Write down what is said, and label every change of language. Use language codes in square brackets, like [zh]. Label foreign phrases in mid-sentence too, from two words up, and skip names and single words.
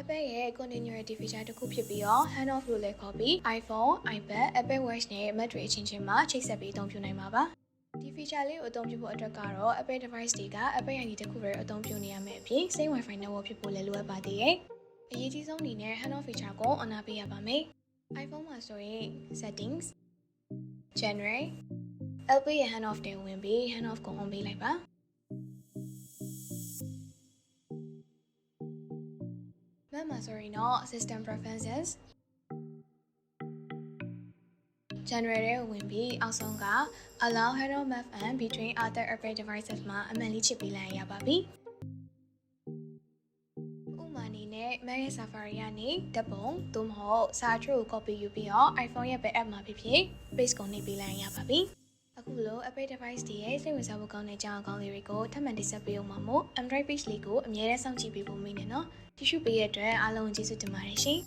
[my] Apple ရဲ့ [en] continuity feature [my] တစ်ခုဖြစ်ပြီးတော့ Handoff လို့လည်းခေါ်ပြီး iPhone, iPad, Apple Watch နဲ့ Mac တွေအချင်းချင်းမှာချိတ်ဆက်ပြီးအသုံးပြုနိုင်မှာပါ။ဒီ feature လေးကိုအသုံးပြုဖို့အတွက်ကတော့ Apple device တွေက Apple ID တစ်ခုပဲအသုံးပြုနေရမယ့်အပြင် [en] same Wi-Fi network [my] ဖြစ်ဖို့လည်းလိုအပ်ပါသေးတယ်။အရေးကြီးဆုံးအနေနဲ့ [en] Handoff feature [my] ကို on ပေးရပါမယ်။ iPhone မှာဆိုရင် [en] settings, general, LP [my] ရဲ့ Handoff တွေဝင်ပြီး Handoff ကို on ပေးလိုက်ပါ ။ Mac မှာဆိုရင်တော့ [en] system preferences, general [my] တွေဝင်ပြီးအောက်ဆုံးက [en] allow handoff map and between other Apple devices [my] မှာအမှန်လေးချစ်ပေးလိုက်ရပါပြီ။ ဥပမာအနေနဲ့ Mac ရဲ့ Safari ကနေဓာတ်ပုံသို့မဟုတ်စာအချို့ကို copy ယူပြီးတော့ iPhone ရဲ့ဘယ် app မှာဖြစ်ဖြစ် paste ကိုနှိပ်ပေးလိုက်ရပါပြီ။အခုလို Apple device တွေရဲ့စိတ်ဝင်စားဖို့ကောင်းတဲ့အကြောင်းအကောင်းလေးတွေကိုထပ်မံတင်ဆက်ပေးအောင်ပါမို့ mDrive page လေးကိုအမြဲတမ်းစောင့်ကြည့်ပေးဖို့မိနေနော်။ကြည့်ရှုပေးတဲ့အတွက်အားလုံးကျေးဇူးတင်ပါတယ်ရှင်။